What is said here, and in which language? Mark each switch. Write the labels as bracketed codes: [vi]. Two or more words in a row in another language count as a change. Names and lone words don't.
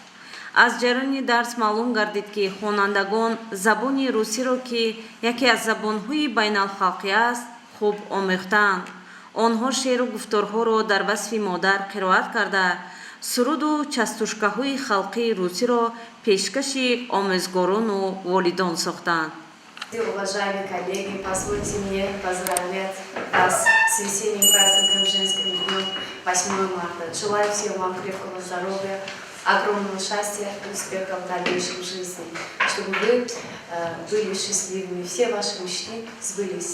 [tg] аз ҷараёни дарс маълум гардид, ки хонандагон забони русиро, ки яке аз забонҳои байналхалқӣ аст, хуб омӯхтаанд. онҳо шеъру гуфторҳоро дар васфи модар қироат карда, суруду частушкаҳои халқии русиро пешкаши омӯзгорону волидон сохтанд. [ru] Уважаемые коллеги, позвольте мне поздравлять вас с весенним праздником женским днем 8 марта. Желаю всем вам крепкого здоровья, огромного счастья и успеха в дальнейшей жизни, чтобы вы были счастливыми, все ваши мечты сбылись.